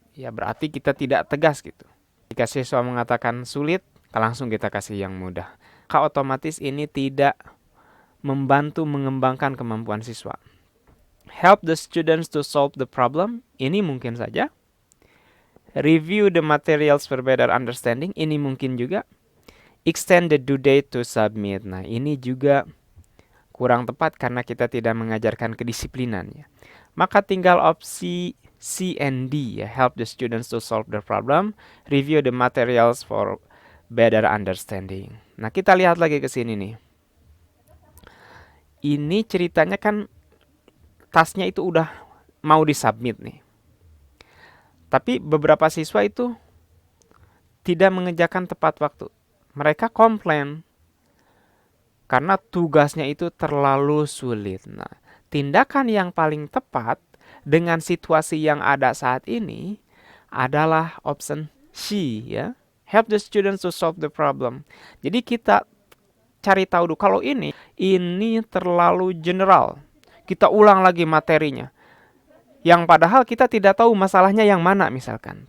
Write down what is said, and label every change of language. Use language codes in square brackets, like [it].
[id] Ya berarti kita tidak tegas gitu. Jika siswa mengatakan sulit, langsung kita kasih yang mudah. Maka otomatis ini tidak membantu mengembangkan kemampuan siswa. [en] Help the students to solve the problem. [id] Ini mungkin saja. [en] Review the materials for better understanding. [id] Ini mungkin juga. [en] Extend the due date to submit. [id] Nah, ini juga kurang tepat karena kita tidak mengajarkan kedisiplinan ya. Maka tinggal opsi C and D ya. [en] Help the students to solve the problem. Review the materials for better understanding. [id] Nah, kita lihat lagi ke sini nih. Ini ceritanya kan tasnya itu udah mau disubmit nih. Tapi beberapa siswa itu tidak mengerjakan tepat waktu. Mereka komplain karena tugasnya itu terlalu sulit. Nah, tindakan yang paling tepat dengan situasi yang ada saat ini adalah option C ya. [en] Help the students to solve the problem. [id] Jadi kita cari tahu dulu kalau ini terlalu general. Kita ulang lagi materinya. Yang padahal kita tidak tahu masalahnya yang mana misalkan.